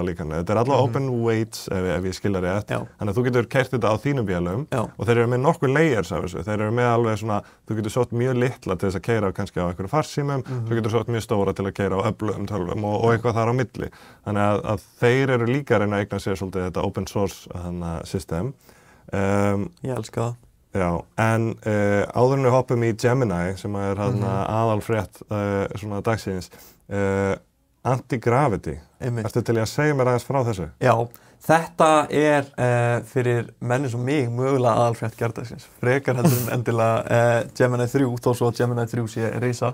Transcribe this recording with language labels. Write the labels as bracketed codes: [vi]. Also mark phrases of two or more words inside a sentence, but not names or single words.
[is] líkanlega, þetta allavega [en] open weights [is] ef ég skilja rétt, þannig að þú getur keyrt þetta á þínum vélum og þeir eru með nokkur layers af þessu, þeir eru með alveg svona, þú getur sótt mjög litla til þess að keyra kannski á einhverju farsímum, þú getur sótt mjög stóra til að keyra á öflugum tölvum og eitthvað þar á milli, þannig að þeir eru líka að reyna að eigna sér svolítið þetta [en] open source system. [is] Ég elska það. Já, en áður en við hoppum í Gemini sem er aðalfrétt svona dagsins, Anti-Gravity, ertu til að segja mér aðeins frá þessu? Já, þetta er fyrir menni sem mig mögulega aðalfrétt gærdagsins, frekar heldur en endilega Gemini 3, þó svo að Gemini 3 sé risa.